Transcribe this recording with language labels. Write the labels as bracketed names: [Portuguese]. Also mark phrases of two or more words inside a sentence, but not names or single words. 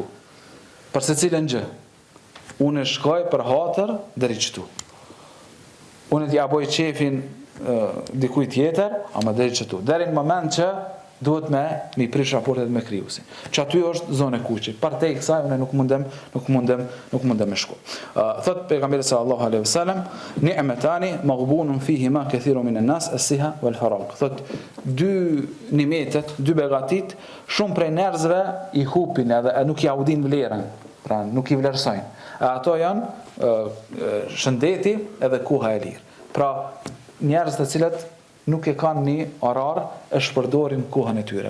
[Albanian] Për secilën gjë, unë shkoj për hatër deri këtu. Unë t'ja boj qefin dikuj tjetër, ama deri këtu. Deri në moment që duhet mi prish raportet me krijuesin. Që aty është zonë e kuqe. Partej kësaj unë nuk mundem me shku. Thot pejgamberi [Arabic] صلى الله عليه وسلم، نعمتان مغبون فيهما كثير من الناس الصحة والفراغ. [Albanian] Thot dy nimetet, dy begatit, shumë prej njerëzve i hupin edhe nuk ja udin vlerën, pra nuk i vlerësojnë. Ato janë shëndeti edhe koha e lirë. Pra njerëz të cilët nuk e kanë një orar e shpërdorin kohën e tyre.